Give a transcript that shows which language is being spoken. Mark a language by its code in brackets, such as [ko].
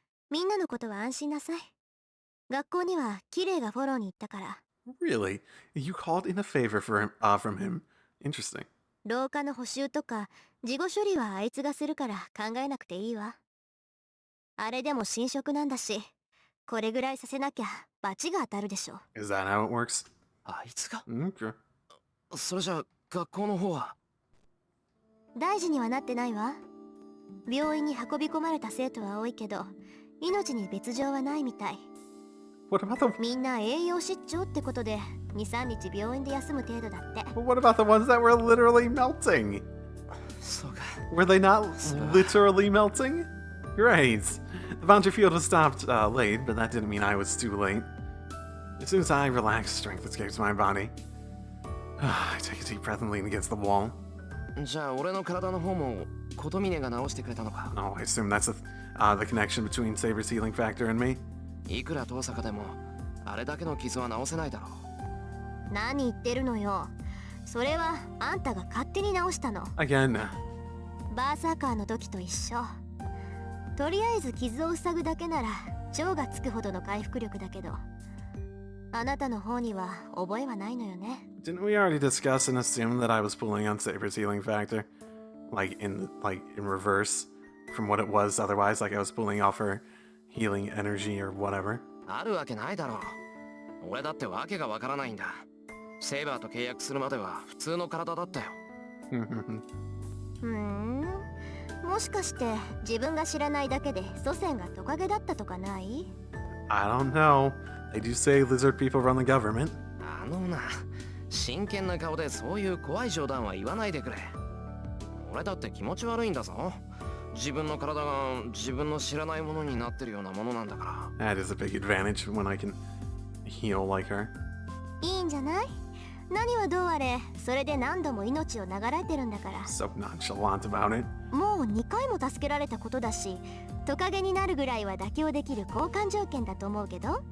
[ja] みんなのことは安心なさい。学校にはキレイがフォローに行ったから。 [en] Really? You called in a favor from him? Interesting. [ja] 廊下の補修とか事後処理はあいつがするから考えなくていいわ。あれでも新職なんだし、これぐらいさせなきゃ罰が当たるでしょ。 [en] Is that how it works? [ja] あいつが？ [en] Okay. [ja] それじゃ学校の方は？大事にはなってないわ。病院に運び込まれた生徒は多いけど、命に別状はないみたい。 [en] What about the... [ja] みんな栄養失調ってことで 2,3 日病院で休む程度だって。 [en] What about the ones that were literally melting? [ja] そうか。 [en] Were they not literally melting? Great. The boundary field was stopped late, but that didn't mean I was too late. As soon as I relax, strength escapes my body. I take a deep breath and lean against the wall. [ja] じゃあ俺の体の方も琴峰が治してくれたのか？ [en] Oh, I assume that's the connection between Saber's healing factor and me. [ja] いくら遠坂でもあれだけの傷は治せないだろ何言ってるのよ。それはあんたが勝手に直したの。 [en] Again. [ja] バーサーカーの時と一緒。とりあえず傷を塞ぐだけなら超がつくほどの回復力だけど、あなたの方には覚えはないのよね。 [en] Didn't we already discuss and assume that I was pulling on Saber's healing factor? In reverse from what it was otherwise, like I was pulling off her healing energy or whatever. [ja] あるわけないだろう。俺だってわけがわからないんだ。セイバーと契約するまでは普通の体だったよ。もしかして自分が知らないだけで祖先がトカゲだったとかない？ [en] I don't know. They do say lizard people run the government. [ja] あのな、真剣な顔でそういう怖い冗談は言わないでくれ。俺だって気持ち悪いんだぞ。自分の体が自分の知らないものになってるようなものなんだから。 [en] That is a big advantage when I can heal like her. [ja] いいんじゃない？何はどうあれ、それで何度も命を流れてるんだから。 [en] So nonchalant about it. [ja] もう2回も助けられたことだし、トカゲになるぐらいは妥協できる交換条件だと思うけど。